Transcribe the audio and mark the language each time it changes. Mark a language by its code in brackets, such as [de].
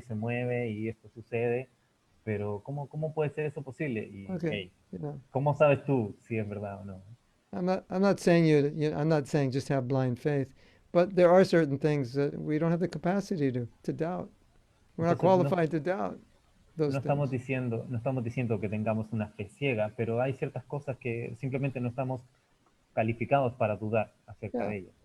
[es] Que se mueve y esto sucede, pero ¿cómo puede ser eso posible? Y, [en] Okay, [es] ¿cómo sabes tú si es verdad o no? [en] I'm not saying I'm not saying just have blind faith, but there are certain things that we don't have the capacity to doubt. We're not qualified to doubt those [es] No [en] things. [es] no estamos diciendo que tengamos una fe ciega, pero hay ciertas cosas que simplemente no estamos calificados para dudar acerca de ellas.